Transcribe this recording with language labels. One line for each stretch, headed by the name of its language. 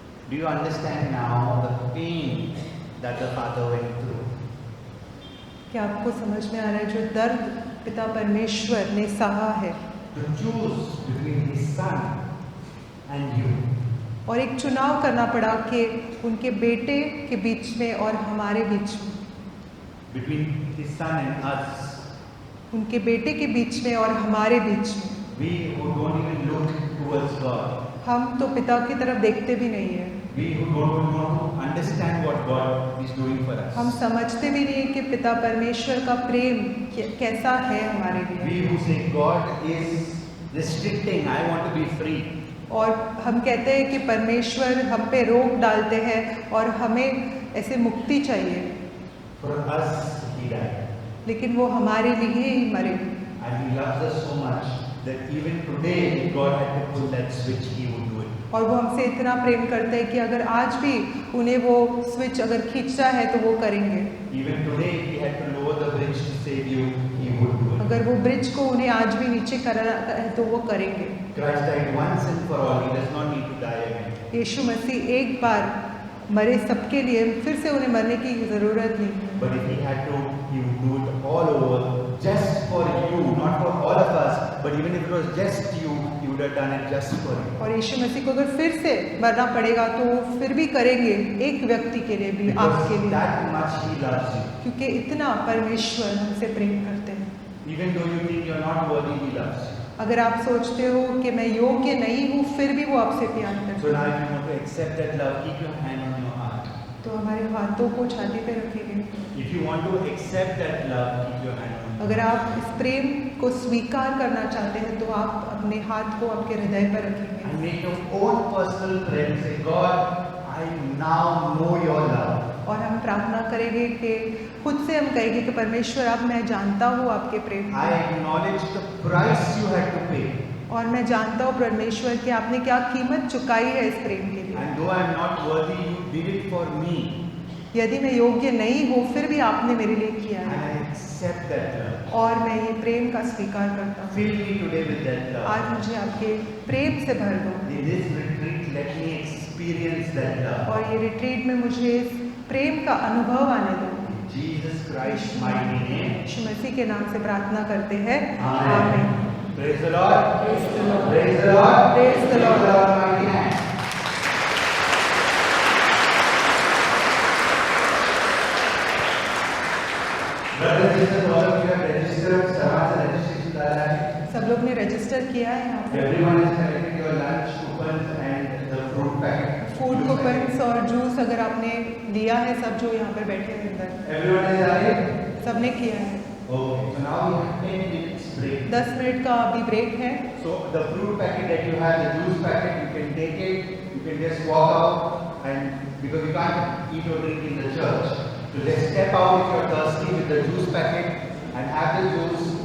English: Do you understand now the pain that the father went through?
Hindi: क्या आपको समझ में आ रहा है जो दर्द पिता परमेश्वर ने सहा है
English: To choose between his son and you.
Hindi: और एक चुनाव करना पड़ा कि उनके बेटे के बीच में और हमारे बीच में,
English: Between his son and us.
Hindi: उनके बेटे के बीच में और हमारे बीच में.
English: We who don't even look towards God.
Hindi: हम तो पिता की तरफ देखते भी नहीं है.
English: We who don't want to understand what God is doing for us.
Hindi: हम समझते भी नहीं कि पिता परमेश्वर का प्रेम कैसा है हमारे लिए.
English: We who say God is restricting, I want to be free.
Hindi: और हम कहते हैं कि परमेश्वर हम पे रोक डालते हैं और हमें ऐसे मुक्ति चाहिए.
English: For us, He died.
Hindi: लेकिन वो हमारे लिए ही मरे.
English: And He loves us so much that even today, if God had to pull that switch, He would do it.
Hindi: और वो हमसे इतना प्रेम करते हैं कि अगर आज भी उन्हें वो स्विच अगर खींचना है तो वो करेंगे.
English: Even today, if He had to lower the bridge to save you, He would do it.
Hindi: अगर वो ब्रिज को उन्हें आज भी नीचे करना है तो वो करेंगे.
English: Christ died once and for all. He does not need to die again.
Hindi: यीशु मसीह एक बार मरे सबके लिए, फिर से उन्हें मरने की ज़रूरत नहीं.
English: But if He had to, He would do it all over, just for you, not for all of us. But even if it was just you, He would have done it just for you.
Hindi: और यीशु मसीह को अगर फिर से मरना पड़ेगा तो वो फिर भी करेंगे, एक व्यक्ति के लिए भी, आपके
English: Because
Hindi: लिए.
English: that much He loves you.
Hindi: क्योंकि इतना परमेश्वर हमसे प्रेम करते हैं.
English: Even though you think you're not worthy, He loves you.
Hindi: अगर आप सोचते हो कि मैं योग्य नहीं हूँ, फिर भी वो आपसे प्यार करता
English: So
Hindi: है.
English: now if you want to accept that love, keep your hand on your heart.
Hindi: तो हमारे हाथों को छाती पे रखेंगे।
English: If you want to accept that love, keep your hand on it.
Hindi: अगर आप इस प्रेम को स्वीकार करना चाहते हैं तो आप अपने हाथ को आपके हृदय पर रखेंगे
English: And make your own personal prayer and say, God, I now know your love.
Hindi: और हम प्रार्थना करेंगे कि खुद से हम कहेंगे कि परमेश्वर अब मैं जानता हूँ आपके प्रेम
English: I
Hindi: को
English: acknowledge the price you had to pay.
Hindi: और मैं जानता हूँ परमेश्वर कि आपने क्या कीमत चुकाई है इस प्रेम के लिए।
English: And though I am not worthy, you did it for me.
Hindi: यदि मैं योग्य नहीं हूँ फिर भी आपने मेरे लिए किया
English: And
Hindi: है
English: I accept that love.
Hindi: और मैं ये प्रेम का स्वीकार करता हूँ।
English: Fill me today with that love.
Hindi: आज मुझे आपके प्रेम से भर दो
English: In this retreat, let me experience that love.
Hindi: और ये रिट्रीट में मुझे इस प्रेम का अनुभव आने दो।
English: In Jesus Christ's mighty name.
Hindi: यीशु मसीह के नाम से प्रार्थना करते हैं।
English: Amen.
Hindi: आमीन।
English: Praise the Lord. Praise the Lord. Praise the Lord. Praise the Lord. Mighty name. Brothers and sisters, all of you have registered.
Hindi: Sarva's registration dala hai. सब लोग ने रजिस्टर किया है यहाँ पे।
English: Everyone has collected your lunch coupons and the fruit packet.
Hindi: Food coupons और juice अगर आपने लिया है, सब जो यहाँ पर बैठे हैं अंदर
English: Everyone has done it?
Hindi: सबने किया है।
English: Okay. So now we have 10 minutes break.
Hindi: 10 minute का अभी ब्रेक है।
English: So the fruit packet that you have, the juice packet, you can take it, you can just walk out, and because you can't eat or drink in the church. So just step out if you're thirsty with the juice packet and have the juice.